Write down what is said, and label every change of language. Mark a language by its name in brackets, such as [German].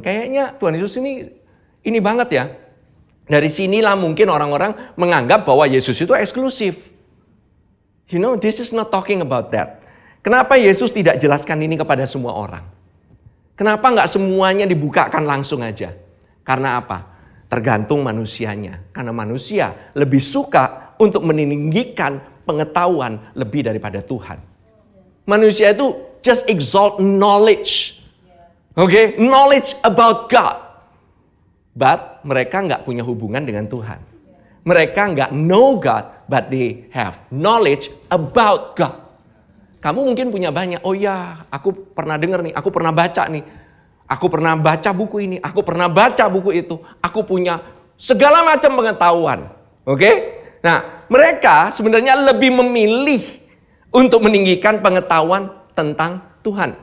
[Indonesian] Kayaknya Tuhan Yesus ini banget ya. Dari sinilah mungkin orang-orang menganggap bahwa Yesus itu eksklusif. [English] You know, this is not talking about that. [Indonesian] Kenapa Yesus tidak jelaskan ini kepada semua orang? Kenapa nggak semuanya dibukakan langsung aja? Karena apa? Tergantung manusianya. Karena manusia lebih suka untuk meninggikan pengetahuan lebih daripada Tuhan. Manusia itu [English] just exalt knowledge. [Indonesian] Oke? [English] Knowledge about God. [Indonesian] But mereka nggak punya hubungan dengan Tuhan. Mereka nggak [English] know God, but they have knowledge about God. [Indonesian] Kamu mungkin punya banyak, oh ya aku pernah dengar nih, aku pernah baca nih. Aku pernah baca buku ini, aku pernah baca buku itu. Aku punya segala macam pengetahuan. Oke? Nah, mereka sebenarnya lebih memilih untuk meninggikan pengetahuan tentang Tuhan.